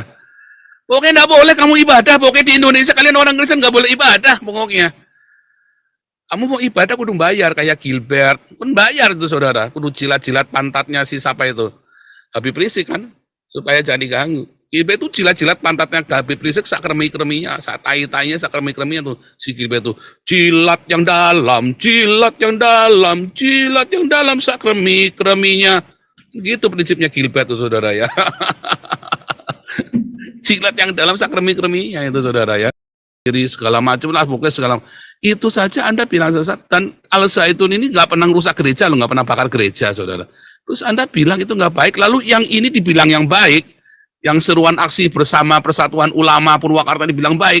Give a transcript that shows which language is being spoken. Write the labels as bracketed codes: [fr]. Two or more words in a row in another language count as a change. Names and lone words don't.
[id] Pokoknya enggak boleh kamu ibadah, pokoknya di Indonesia kalian orang Kristen enggak boleh ibadah pokoknya. Kamu mau ibadah kudu bayar kayak Gilbert, kan bayar itu saudara, kudu jilat-jilat pantatnya si siapa itu. Habib Rizik kan, supaya jadi ganggu. Gilbert itu jilat-jilat pantatnya Habib Rizik sak kremi-kreminya, sak tai-tainya, sak kremi-kreminya tuh si Gilbert tuh. Jilat yang dalam, jilat yang dalam, jilat yang dalam sak kremi-kreminya. Gitu prinsipnya Gilbert tuh saudara ya. Jilat yang dalam sak kremi-kreminya itu saudara ya. Jadi segala macam lah, pokoknya segala itu saja Anda bilang sesat. Dan Al-Zaitun ini nggak pernah rusak gereja, loh, nggak pernah bakar gereja, saudara. Terus Anda bilang itu nggak baik, lalu yang ini dibilang yang baik, yang seruan aksi bersama Persatuan Ulama Purwakarta dibilang baik.